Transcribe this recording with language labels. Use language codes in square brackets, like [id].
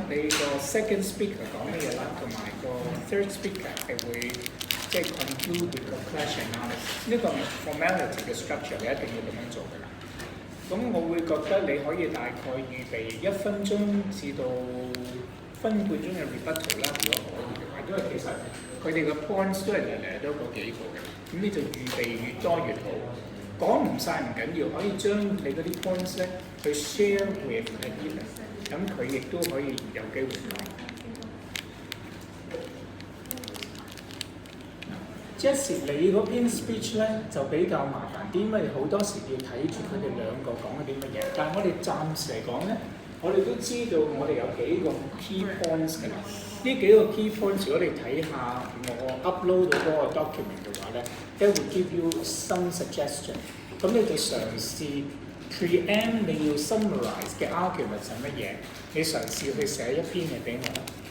[yue] 你個 second speaker 講乜嘢啦？同埋個 third speaker 係會即係 [en] conclude with [yue] 個 [en] clash analysis。 [yue] 呢個 formality 嘅 structure 你一定要咁樣做㗎啦。咁我會覺得你可以大概預備1分鐘至到1分半鐘嘅 rebuttal 啦，如果可以嘅話，因為其實佢哋嘅 points 都係嚟都嗰幾個嘅，咁你就預備越多越好。講唔晒唔緊要，可以將你嗰啲 points 咧去 [en] share with [yue] Ian， 咁佢亦都可以有機會講。 Jessie， 你嗰篇 speech 咧就比較麻煩啲，因為好多時要睇住佢哋2個講緊啲乜嘢。但係我哋暫時嚟講咧，我哋都知道我哋有幾個 key points 㗎啦。呢幾個 key points， 如果你睇下我 upload 到嗰個 document 嘅話咧， [en] it will give you some suggestion。 [yue] 咁你就嘗試 preempt 你要 summarize 嘅 argument 係乜嘢？你嘗試去寫一篇嘢俾我啦。